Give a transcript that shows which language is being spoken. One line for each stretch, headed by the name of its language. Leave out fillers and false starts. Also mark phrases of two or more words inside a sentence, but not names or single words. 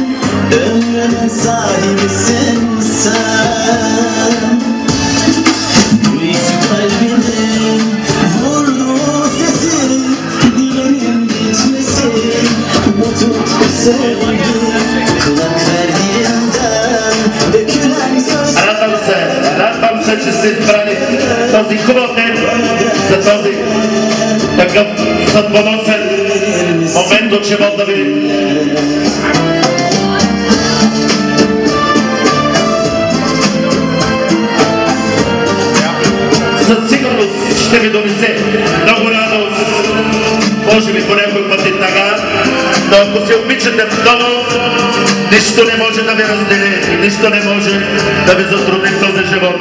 Turkish: Ömrümün sahibisin sen. Duysu kalbinin vurduğu sesi, dilerim bitmesin. Bu tutku sevgi, kulak verdiğimden dökülen söz.
Bulgarian: Радвам се, че сте избрали този хубав ден за този такъв съдбоносен момент от живота ви. Със сигурност ще ви донесе много радост, може би по някой път и така, но ако се обичате много, нищо не може да ви раздели и нищо не може да ви затрудни в този живот.